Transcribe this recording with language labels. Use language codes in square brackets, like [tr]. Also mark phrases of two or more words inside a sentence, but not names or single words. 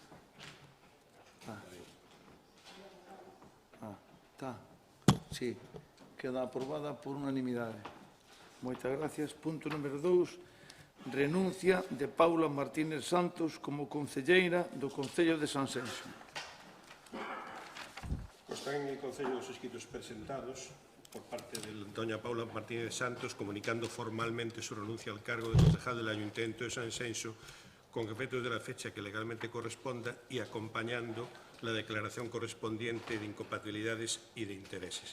[gl] Está. Sí, queda aprobada por unanimidade. Moitas gracias. Punto número 2. Renuncia de Paula Martínez Santos como concelleira do Concello de Sanxenxo. [es] Están en el Concello los escritos presentados por parte de doña Paula Martínez Santos comunicando formalmente su renuncia al cargo de concejal del Ayuntamiento de Sanxenxo con efectos de la fecha que legalmente corresponda y acompañando la declaración correspondiente de incompatibilidades y de intereses.